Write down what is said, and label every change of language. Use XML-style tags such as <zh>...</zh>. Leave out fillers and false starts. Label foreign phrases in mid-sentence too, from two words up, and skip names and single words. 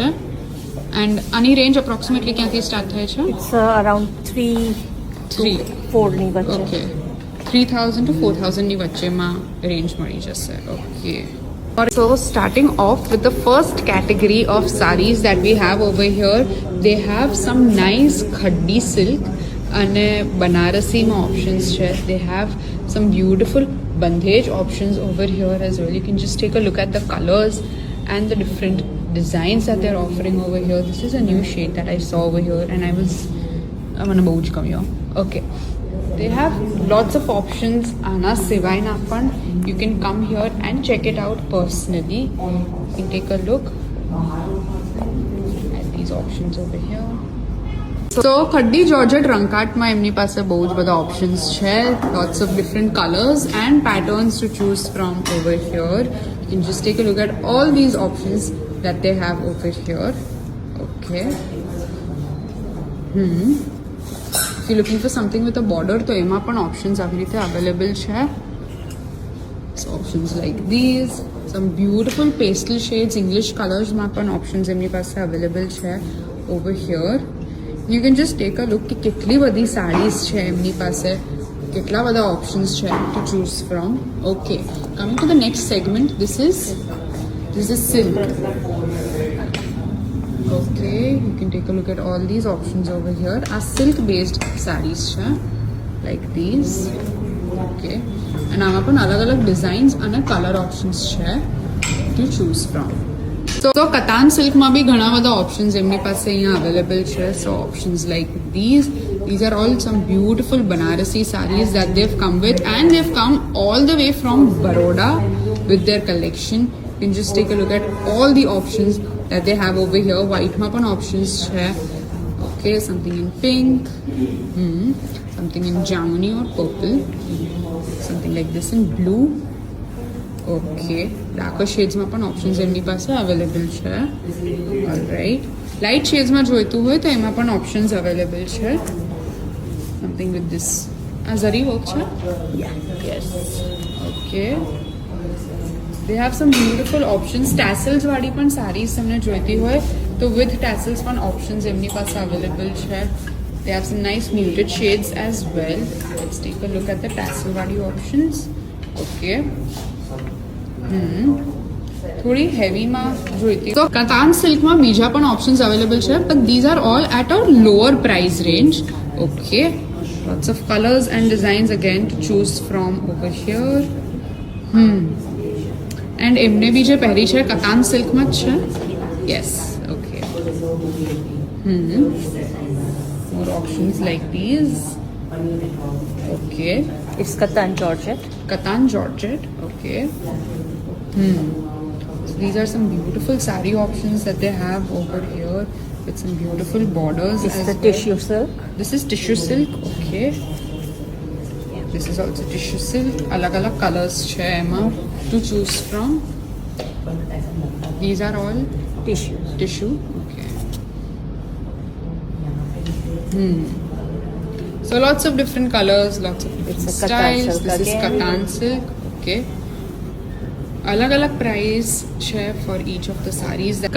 <gu>એન્ડ આની રેન્જ અપ્રોક્સિમેટલી ક્યાંથી સ્ટાર્ટ થાય છે?</gu> <en>It's around 3 to 4</en> <gu>ની વચ્ચે. Okay, 3,000 to 4,000 ની વચ્ચેમાં રેન્જ મળી જશે. ઓકે,</gu> <en>so starting off with the first category of sarees that we have over here, they have some nice khaddi silk</en> <gu>અને બનારસીમાં</gu> <en>options છે. They have some beautiful bandhej options over here as well. You can just take a look at the colors and the different designs that they're offering over here. This is a new shade that I saw over here and</en> <gu>મને બહુ જ ગમ્યો.</gu> <en>Okay, they have lots of options.</en> <gu>આના સિવાયના પણ</gu> <en>you can come here and check it out personally. You can take a look at these options over here.</en> <gu>So ખડ્ડી જોર્જેટ રંકાટમાં એમની પાસે બહુ જ બધા ઓપ્શન્સ છે,</gu> <en>lots of different colors and patterns to choose from over here. You can just take a look at all these options that they have over here. Okay, If you looking for something with a border</en> <gu>તો એમાં પણ ઓપ્શન્સ આવી રીતે અવેલેબલ છે.</gu> <en>So options like these, some beautiful pastel shades, English colors</en> <gu>માં પણ</gu> <en>options</en> <gu>એમની પાસે</gu> <en>available છે over here. You can just take a look</en> <gu>કે કેટલી બધી સાડીઝ છે એમની પાસે, કેટલા બધા</gu> <en>options છે to choose from. Okay, coming to the next segment, this is silk. Okay, you can take a look at all these options over here. Are silk based sarees છે like these. Okay, and</en> <gu>આમાં પણ અલગ અલગ ડિઝાઇન્સ અને</gu> <en>color options</en> <gu>છે</gu> <en>to choose from.</en> <gu>તો કતાન સિલ્કમાં બી ઘણા બધા ઓપ્શન્સ એમની પાસે અહીંયા અવેલેબલ છે.</gu> <en>So options like these are all some beautiful Banarasi sarees that they've come with, and they've come all the way from Baroda with their collection. You can just take a look at all the options that they have over here.</en> <gu>White માં પણ options છે.</gu> <en>Okay, something in pink, something in jamuni or purple, something like this in blue. Okay, darker shades</en> <gu>માં પણ options એમની પાસે available છે.</gu> <en>Alright, light shades</en> <gu>માં જોઈતું હોય તો એમાં પણ</gu> <en>options available</en> <gu>છે.</gu> <en>Something with this zari work છે. Yeah. Yes. Okay, they have some beautiful options.</en> <gu>Tassels વાળી પણ sarees તમને જોઈતી હોય તો</gu> <en>with tassels</en> <gu>પણ options એમની પાસે available છે.</gu> <en>They have some nice muted shades as well. Let's take a look at the tassel વાળી options.</en> <gu>Okay. થોડી હેવીમાં જોઈતી તો કતાન સિલ્કમાં બીજા પણ ઓપ્શન્સ અવેલેબલ છે,</gu> <en>but these are all at a lower price range. Okay, lots of colors and designs again to choose from over here.</en> <gu>And એમને બી જે પહેરી છે કતાન સિલ્કમાં જ છે.</gu> <en>Yes, okay. More options like these. Okay, It's Katan Georgette. Katan Georgette. Okay. So these are some beautiful saree options that they have over here with some beautiful borders. It's as the well. tissue silk. This is tissue silk. Okay. This is also tissue silk. Alag colors</en> <gu>છે એમાં</gu> <en>to choose from. These are all Tissue. tissue. Okay. So lots of different colors, lots of different It's a Katan styles. silk This is again. Katan silk. Okay.</en> <hi>अलग अलग प्राइस है</hi> <en>for each of the sarees.</en>